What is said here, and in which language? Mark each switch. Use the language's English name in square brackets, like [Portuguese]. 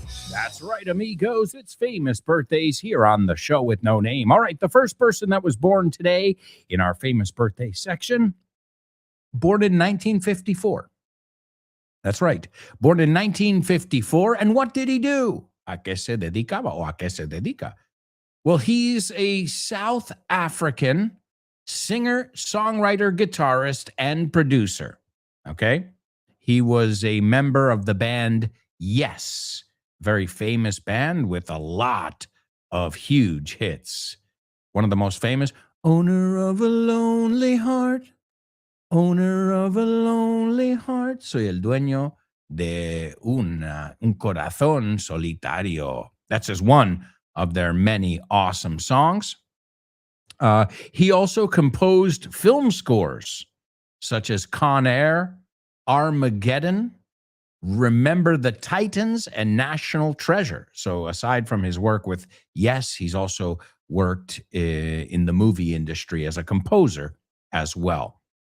[English] That's right, amigos. It's famous birthdays here on the show with no name. All right, the first person that was born today in our famous birthday section, born in 1954. That's right, born in 1954. And what did he do? [Spanish] ¿A qué se dedicaba o a qué se dedica? [English] Well, he's a South African singer, songwriter, guitarist, and producer. Okay. He was a member of the band Yes, very famous band with a lot of huge hits. One of the most famous, Owner of a Lonely Heart, Owner of a Lonely Heart. [Spanish] Soy el dueño de un corazón solitario. [English] That's just one of their many awesome songs. He also composed film scores such as Con Air, Armageddon, Remember the Titans, and National Treasure. So aside from his work with Yes, he's also worked in the movie industry as a composer as well.